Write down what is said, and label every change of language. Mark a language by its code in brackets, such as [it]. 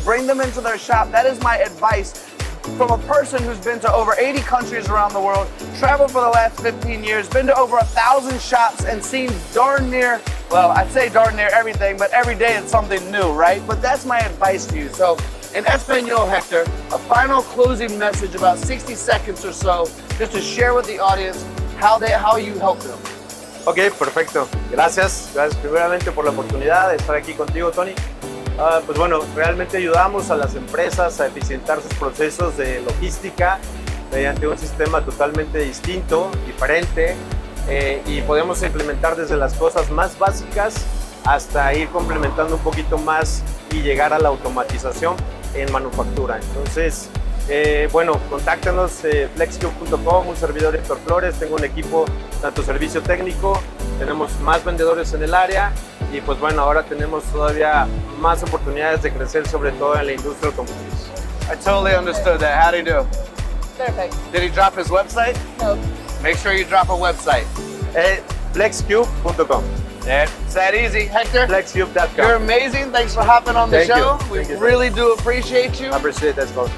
[en] Bring them into their shop. That is my advice from a person who's been to over 80 countries around the world, traveled for the last 15 years, been to over 1,000 shops and seen darn near, well, I'd say darn near everything, but every day it's something new, right? But that's my advice to you. So in Espanol, Hector, a final closing message, about 60 seconds or so, just to share with the audience how you help them. [es] Ok, perfecto. Gracias primeramente por la oportunidad de estar aquí contigo, Tony. Pues bueno, realmente ayudamos a las empresas a eficientar sus procesos de logística mediante un sistema totalmente distinto, diferente, y podemos implementar desde las cosas más básicas hasta ir complementando un poquito más y llegar a la automatización en manufactura. Entonces, bueno, contáctanos flexcube.com, un servidor Héctor Flores, tengo un equipo, tanto servicio técnico, tenemos más vendedores en el área y pues bueno, ahora tenemos todavía más oportunidades de crecer, sobre todo en la industria automotriz. [en] I totally understood that. How'd he do? Perfect. Did he drop his website? No. Make sure you drop a website. Flexcube.com. It's that easy. Hector, Flexcube.com. you're amazing. Thanks for hopping on the Thank you. show. We Thank you. really do appreciate you. I appreciate that, Scott.